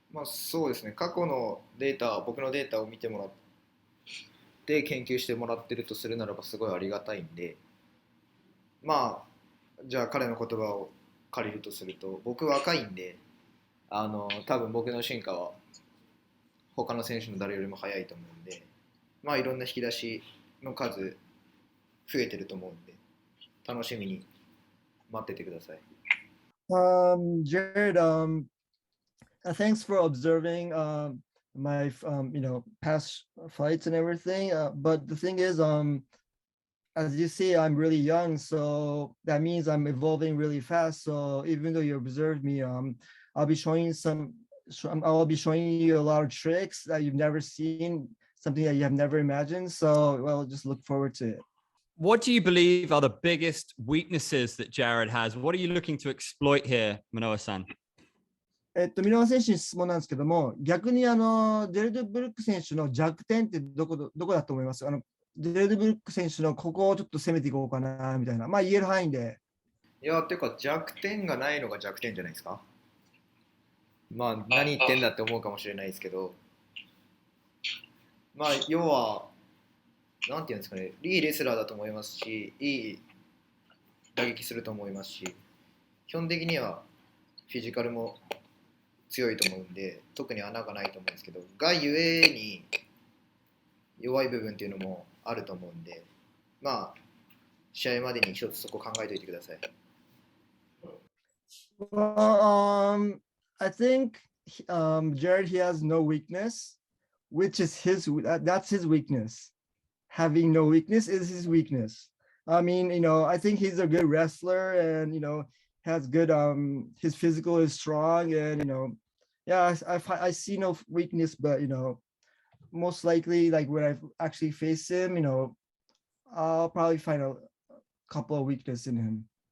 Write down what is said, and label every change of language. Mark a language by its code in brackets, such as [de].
[ja] そうですね、過去のデータ、僕のデータを見てもらって研究してもらってるとするならばすごいありがたいんで、じゃあ彼の言葉を借りるとすると、僕若いんで、多分僕の進化は他の選手の誰よりも早いと思うんで、いろんな引き出しの数増えてると思うんで、楽しみに待っててください。 [en] Jared, thanks for observing my past fights and everything. But the thing is, as you see, I'm really young, so that means I'm evolving really fast. So even though you observed me, I'll be showing you a lot of tricks that you've never seen, something that you have never imagined. So, well, just look forward to it. What do you believe are the biggest weaknesses that Jarred has? What are you looking to exploit here, Minowa-san? [ja] ミノワ選手に質問なんですけども、逆にジェレド・ブルック選手の弱点ってどこだと思います？ジェレド・ブルック選手のここをちょっと攻めていこうかなみたいな、言える範囲で。いや、ていうか弱点がないのが弱点じゃないですか。何言ってんだって思うかもしれないですけど、要は、なんていうんですかね、いいレスラーだと思いますし、いい打撃すると思いますし、基本的にはフィジカルも強いと思うんで、特に穴がないと思うんですけど、がゆえに弱い部分っていうのもあると思うんで、試合までに一つそこ考えておいてください。 [en] Well, I think Jared, he has no weakness, which is that's his weakness. Having no weakness is his weakness. I mean, I think he's a good wrestler and, has good, his physical is strong and, yeah, I see no weakness, but, most likely, like when I actually face him, I'll probably find a couple of weaknesses in him.